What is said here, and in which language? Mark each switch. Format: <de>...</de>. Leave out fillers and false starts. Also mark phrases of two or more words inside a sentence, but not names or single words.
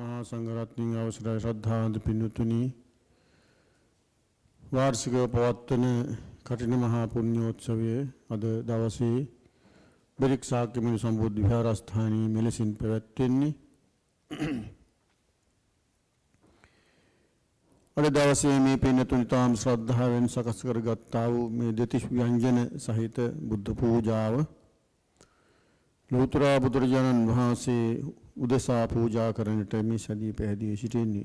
<si>මහාසංඝරත්න අවසර ශ්‍රද්ධාවන්ත පින්වතුනි වාර්ෂික පවත්වන කඨින මහාපුණ්‍යෝත්සවේ අද දවසේ බිරික ශාක්‍යමුනි සම්බුද්ධ විහාරස්ථානයේ මෙලෙසින් පැවැත්වෙන්නේ අද දවසේ මේ පින්නතුනි තාම ශ්‍රද්ධාවෙන් සකස් කරගත්තා වූ මේ දෙතිස් ව්‍යංජන සහිත බුද්ධ පූජාව ලෝතර බුදුරජාණන් වහන්සේ උදෙසා පූජා කරන්නට මේ සදී පැහැදී සිටින්නේ.</si>